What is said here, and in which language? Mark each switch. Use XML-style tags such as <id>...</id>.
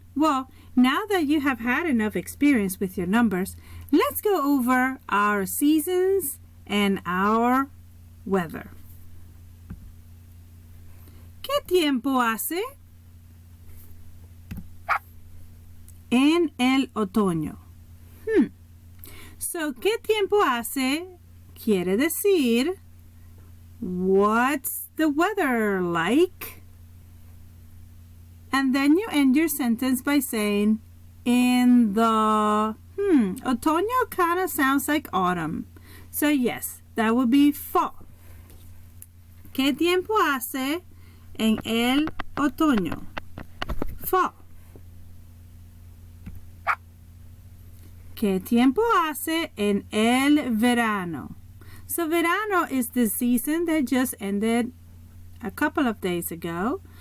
<en>Well, now that you have had enough experience with your numbers, let's go over our seasons and our weather.</en> <es>¿Qué tiempo hace en el otoño? So, ¿qué tiempo hace? Quiere decir,</es> <en>what's the weather like? And then you end your sentence by saying, in the, otoño kind of sounds like autumn. So, yes, that would be fall.</en> <es>¿Qué tiempo hace en el otoño? Fall. ¿Qué tiempo hace en el verano?</es> <en>So verano is the season that just ended a couple of days ago.</en>